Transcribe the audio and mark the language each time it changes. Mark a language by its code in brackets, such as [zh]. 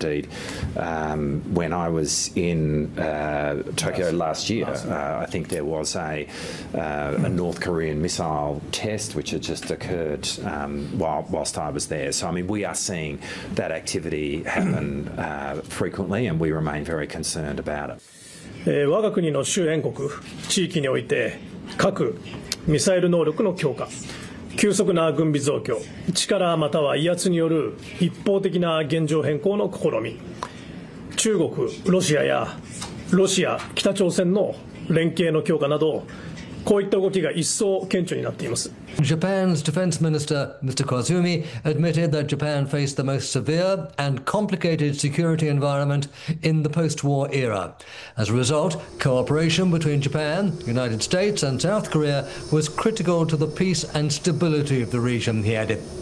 [en] Indeed, when I was in Tokyo last year, I think there was a North Korean missile test which had just occurred whilst I was there. So, I mean, we are seeing that activity happen frequently and we remain very concerned about it. [ja] 我が国の周辺国地域において核ミサイル能力の強化急速な軍備増強力または威圧による一方的な現状変更の試み中国ロシアやロシア北朝鮮の連携の強化などこういった動きが一層顕著になっています。 [en] Japan's Defense Minister, Mr. Koizumi, admitted that Japan faced the most severe and complicated security environment in the post-war era. As a result, cooperation between Japan, United States, and South Korea was critical to the peace and stability of the region, he added.